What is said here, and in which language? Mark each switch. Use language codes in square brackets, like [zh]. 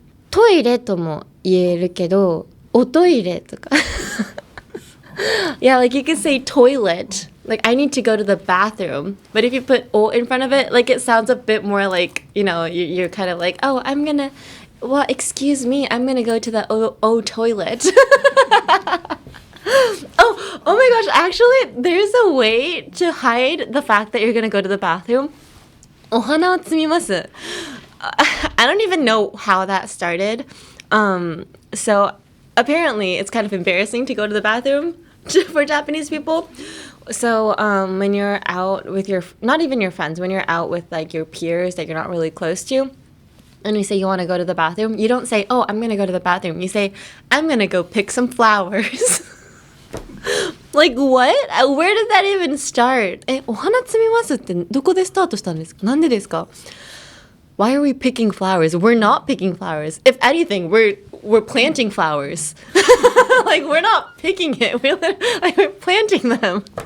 [ja] トイレとも言えるけど、おトイレとか。 [en] Yeah, like you could say toilet. Like, I need to go to the bathroom. But if you put o in front of it, like it sounds a bit more like, you're kind of like, oh, excuse me, I'm gonna go to the o toilet. Oh my gosh, actually, there's a way to hide the fact that you're gonna go to the bathroom. [ja] お花を摘みます. [en] I don't even know how that started. So apparently it's kind of embarrassing to go to the bathroom for Japanese people. So when you're out with not even your friends, when you're out with like your peers that you're not really close to, and you say you want to go to the bathroom, you don't say, oh, I'm going to go to the bathroom. You say, I'm going to go pick some flowers. Like, what? Where did that even start? [ja] お花摘みますってどこでスタートしたんですか? なんでですか? [en] Why are we picking flowers? We're not picking flowers. If anything, we're planting flowers. Like, we're not picking it. We're planting them.